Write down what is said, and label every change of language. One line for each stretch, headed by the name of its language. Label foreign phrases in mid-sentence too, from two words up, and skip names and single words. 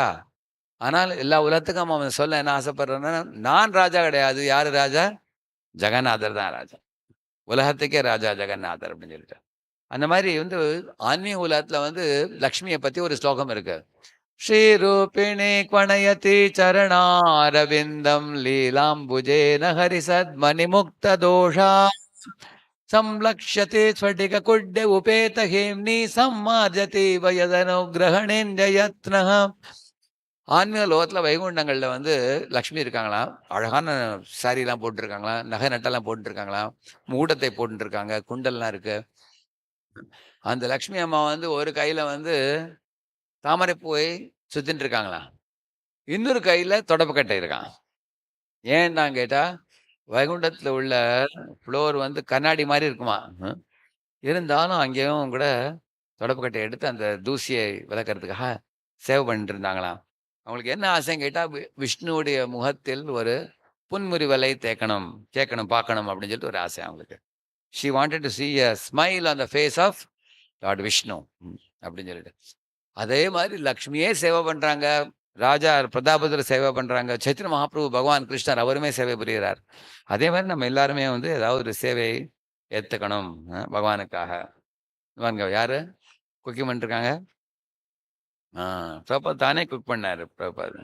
Tamil: ஆனால் எல்லா உலகத்துக்கும் அவன் சொல்ல என்ன ஆசைப்படுறான்னா, நான் ராஜா கிடையாது, யார் ராஜா, ஜெகநாதர் தான் ராஜா, உலகத்துக்கே ராஜா ஜெகநாதர் அப்படின்னு சொல்லிட்டு. அந்த மாதிரி வந்து ஆன்மீக உலகத்தில் வந்து லக்ஷ்மியை பற்றி ஒரு ஸ்லோகம் இருக்கு.
Sanskrit: श्रीरूपिणी क्वणयति चरणारविन्दं लीलाम्बुजेन हरिसद्म मणिमुक्त दोषा संलक्ष्यते स्फटिक कुड्य उपेत हेम्नि सम्मार्जति वयदनुग्रहणेन्द्र यत्नः
Tamil: ஆன்மீக லோகத்துல வைகுண்டங்கள்ல வந்து லக்ஷ்மி இருக்காங்களாம். அழகான சாரீலாம் போட்டுருக்காங்களாம். நகை நட்டெல்லாம் போட்டுருக்காங்களாம். மூடத்தை போட்டுருக்காங்க. குண்டல்லாம் இருக்கு. அந்த லக்ஷ்மி அம்மா வந்து ஒரு கையில வந்து தாமரை பூவை சுத்தின்ட்டு இருக்காங்களாம். இன்னொரு கையில தொடப்பக்கட்டை இருக்காம். ஏன்னா கேட்டா, வைகுண்டத்துல உள்ள ஃப்ளோர் வந்து கண்ணாடி மாரி இருக்குமாம். இருந்தாலும் அங்கேயும் கூட தொடப்பக்கட்டைய எடுத்து அந்த தூசியை விலக்கறதுக்காக சேவை பண்ணிட்டு இருந்தாங்களாம். அவங்களுக்கு என்ன ஆசைன்னு கேட்டா, விஷ்ணுவுடைய முகத்தில் ஒரு புன்முறுவலை கேட்கணும், பார்க்கணும் அப்படின்னு சொல்லிட்டு ஒரு ஆசை அவங்களுக்கு.
English: She wanted to see a smile on the face of Lord Vishnu.
Tamil: அப்படின்னு சொல்லிட்டு. அதே மாதிரி லக்ஷ்மியே சேவை பண்றாங்க. ராஜா பிரதாபருத்ரர் சேவை பண்றாங்க. சைத்தன்ய மகாபிரபு பகவான் கிருஷ்ணர் அவருமே சேவை புரிகிறார். அதே மாரி நம்ம எல்லாருமே வந்து ஏதாவது ஒரு சேவை ஏத்துக்கணும் பகவானுக்காக. வாங்க யாரு? குக்கிங் பண்ணிட்டுருக்காங்க? ஆ பிரபுபாத் தானே குக் பண்ணாரு பிரபுபாத்.